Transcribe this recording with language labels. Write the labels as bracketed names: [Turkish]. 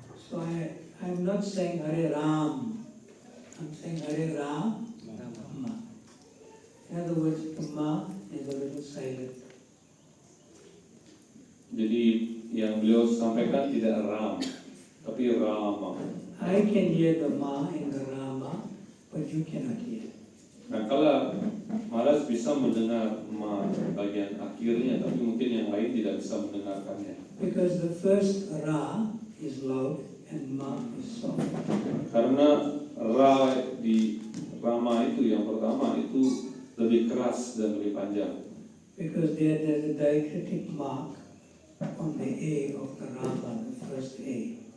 [English] So I'm not saying Hare Ram. I'm saying Hare Ram, Ma. In other words, the Ma is a little silent. [Indonesian] Jadi yang beliau sampaikan tidak Ram, tapi Rama. [English] I can hear the Ma in the Rama, but you cannot hear. [Indonesian] Nah, kalau Maharaj bisa mendengar Ma bagian akhirnya, tapi mungkin yang lain tidak bisa mendengarkannya. [English] Because the first Ra is loud and Ma is soft. [Indonesian] Karena Ra di Rama itu yang pertama itu lebih keras dan lebih panjang. [English] Because there's a diacritic mark on the A of the Rama, the first A.